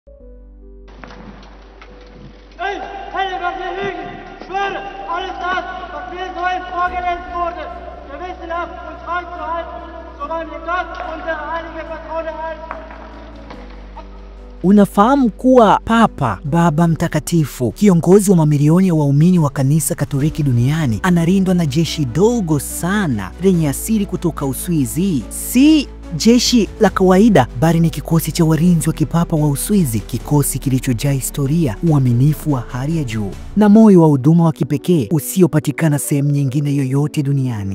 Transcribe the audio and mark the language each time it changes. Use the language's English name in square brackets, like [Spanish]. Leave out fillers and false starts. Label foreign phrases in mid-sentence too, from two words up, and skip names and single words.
[German] Ich, Helga Hügel, schwöre, alles das, was mir soeben vorgelesen wurde, gewissenhaft und treu zu halten, solange mir Gott, unsere heilige Patrone, hält. [Swahili] Unafahamu kuwa Papa, Baba Mtakatifu, kiongozi wa mamilioni ya waumini wa kanisa Katoliki duniani, analindwa na jeshi dogo sana lenye asili kutoka Uswizi. Si jeshi la kawaida, bali ni kikosi cha walinzi wa kipapa wa Uswizi, kikosi kilichojaa historia, uaminifu wa hali ya juu na moyo wa huduma wa kipekee usiopatikana sehemu nyingine yoyote duniani.